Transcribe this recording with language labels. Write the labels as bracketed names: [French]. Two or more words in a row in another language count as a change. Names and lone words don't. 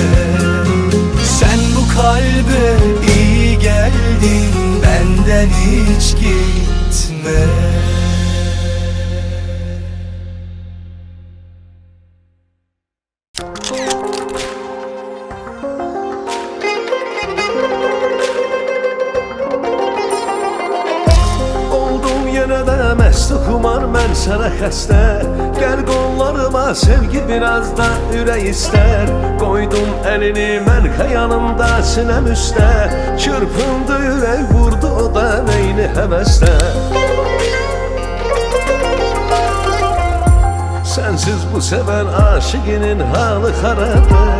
[Turkish] Sen bu kalbe iyi geldin, benden hiç gitme. [Azerbaijani] Oldum yenə də məst xumar, mən sənə xəstə. Gəl qollarıma, sevgi biraz da ürək istər. Qoydum əlini mən xəyalımda sinəm üstə. Çırpındı ürək, vurdu o da neyni həvəsdə. Sensiz bu seven aşıkinin halı xarabdır.